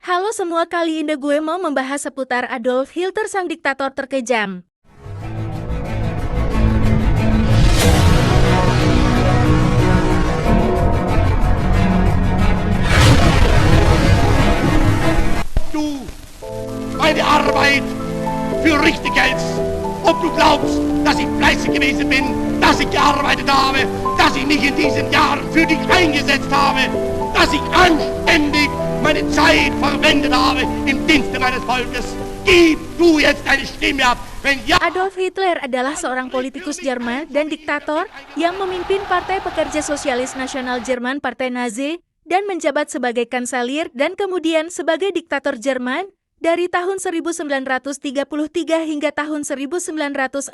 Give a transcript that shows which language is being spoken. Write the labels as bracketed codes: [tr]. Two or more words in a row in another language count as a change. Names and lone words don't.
[id] Halo semua, kali ini gue mau membahas seputar Adolf Hitler, sang diktator terkejam. [de] Du meine Arbeit für richtig hältst, ob du glaubst, dass ich fleißig gewesen bin, dass ich gearbeitet habe, dass ich mich in diesen Jahren für dich eingesetzt habe, dass ich anständig meine Zeit verwendet habe im Dienste meines Volkes. Gib du jetzt deine Stimme ab, wenn ja... [id] Adolf Hitler adalah seorang politikus Jerman dan diktator yang memimpin Partai Pekerja Sosialis Nasional Jerman, Partai Nazi, dan menjabat sebagai kanselir dan kemudian sebagai diktator Jerman dari tahun 1933 hingga tahun 1945.